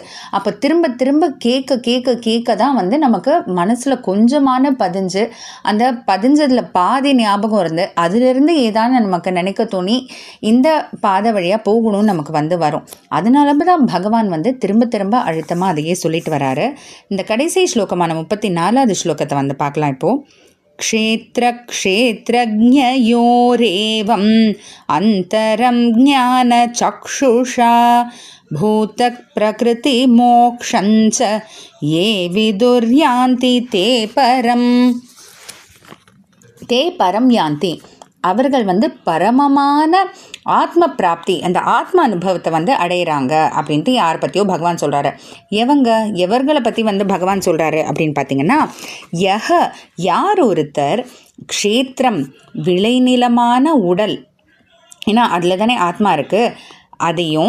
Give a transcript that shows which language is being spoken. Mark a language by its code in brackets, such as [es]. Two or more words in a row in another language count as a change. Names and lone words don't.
[ta] அப்போ திரும்ப கேட்க தான் நமக்கு மனசில் கொஞ்சமான பதிஞ்சு, அந்த பதிஞ்சதில் பாதி ஞாபகம் இருந்து அதிலிருந்து ஏதான நமக்கு நினைக்க தோணி இந்த பாதை வழியாக போகணும்னு நமக்கு வரும். அதனால தான் பகவான் திரும்ப அழுத்தமாக அதையே சொல்லிட்டு வராரு. இந்த கடைசி ஸ்லோகமான 34வது ஸ்லோகத்தை பார்க்கலாம் இப்போது. [sa] क्षेत्रक्षेत्रज्ञयोरेवम् अन्तरं ज्ञानचक्षुषा भूतप्रकृतिमोक्षञ्च ये विदुर्यान्ति ते परं यान्ति. [ta] அவர்கள் பரமமான ஆத்ம பிராப்தி, அந்த ஆத்ம அனுபவத்தை அடையிறாங்க அப்படின்ட்டு யாரை பற்றியோ பகவான் சொல்கிறாரு. எவர்களை பற்றி பகவான் சொல்கிறாரு அப்படின்னு பார்த்தீங்கன்னா, யார் ஒருத்தர் க்ஷேத்திரம் விளைநிலமான உடல், ஏன்னா அதில் தானே ஆத்மா இருக்குது, அதையும்